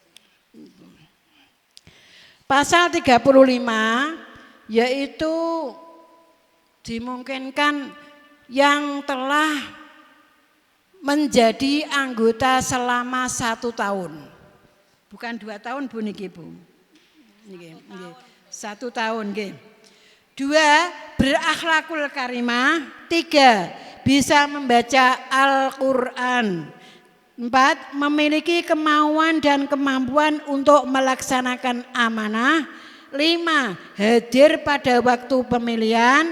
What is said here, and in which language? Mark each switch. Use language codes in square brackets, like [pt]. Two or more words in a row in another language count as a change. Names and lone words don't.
[id] Pasal 35 yaitu dimungkinkan yang telah menjadi anggota selama 1 tahun. Bukan 2 tahun Bu niki Bu. Nggih, 1 tahun nggih. 2 berakhlakul karimah. 3 bisa membaca Al-Quran. 4 memiliki kemauan dan kemampuan untuk melaksanakan amanah. 5 hadir pada waktu pemilihan.